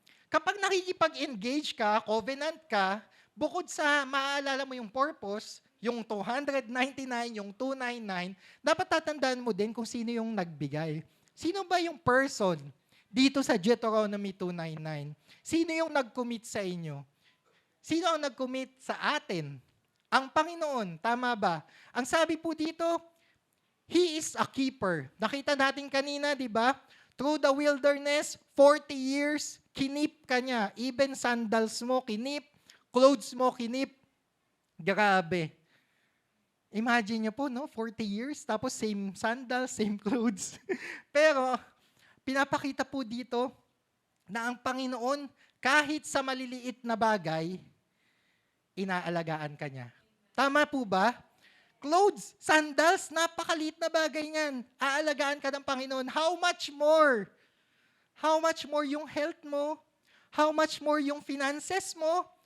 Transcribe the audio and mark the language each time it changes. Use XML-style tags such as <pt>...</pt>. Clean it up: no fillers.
<tl>Kapag nakikipag-engage ka, covenant ka, bukod sa maaalala mo yung purpose, yung 299, yung 299, dapat tatandaan mo din kung sino yung nagbigay. Sino ba yung person dito sa Deuteronomy 299? Sino yung nag-commit sa inyo? Sino ang nag-commit sa atin? Ang Panginoon, tama ba? Ang sabi po dito,</tl> <en>He is a keeper.</en> <tl>Nakita natin kanina, di ba? Through the wilderness, 40 years, kinip ka niya. Even sandals mo, kinip. Clothes mo, kinip. Grabe. Imagine niyo po, no? 40 years, tapos same sandals, same clothes. Pero, pinapakita po dito na ang Panginoon, kahit sa maliliit na bagay, inaalagaan ka niya. Tama po ba? Clothes, sandals, napakaliit na bagay niyan. Aalagaan ka ng Panginoon.</tl> <en>How much more? How much more yung health mo? How much more yung finances mo?</en>